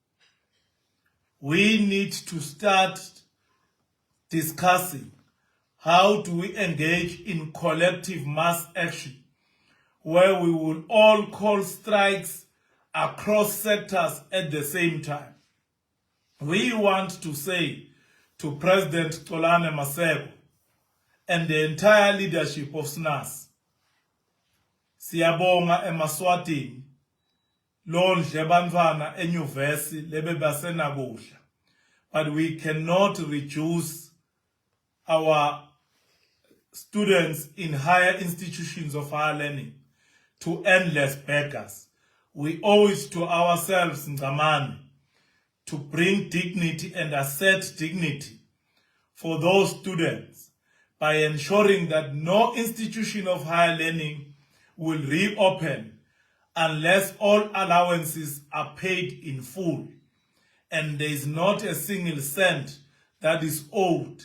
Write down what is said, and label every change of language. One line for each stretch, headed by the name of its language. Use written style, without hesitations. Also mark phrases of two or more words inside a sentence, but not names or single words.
English: We need to start discussing how do we engage in collective mass action where we will all call strikes across sectors at the same time. We want to say to President Xolani Maseko and the entire leadership of SNAS,
Swati: siyabonga emaswatini londle bantwana enyuvesi lebe basenakudla,
English: but we cannot reduce our students in higher institutions of higher learning to endless beggars. We owe it to ourselves, Nzamani, to bring dignity and assert dignity for those students by ensuring that no institution of higher learning will reopen unless all allowances are paid in full and there is not a single cent that is owed.